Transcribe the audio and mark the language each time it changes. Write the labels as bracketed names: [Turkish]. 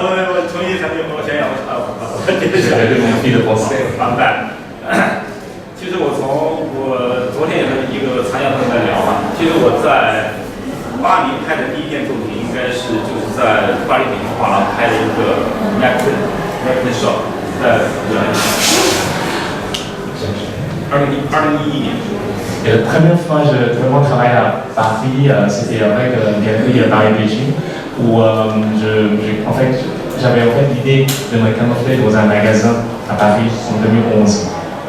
[French] J'avais mon fil de pensée. [Chinese] 翻版。其实我昨天也和一个参加朋友在聊嘛，其实我在巴黎拍的第一件作品，应该是就是在巴黎北京画廊拍的一个 [English] napkin shop， [Chinese] 在2011年。 [French] Et la première fois que je vraiment travaille à Paris, c'était avec une galerie Paris-Beijing, où en fait, j'avais l'idée de me camoufler dans un magasin à Paris en 2011.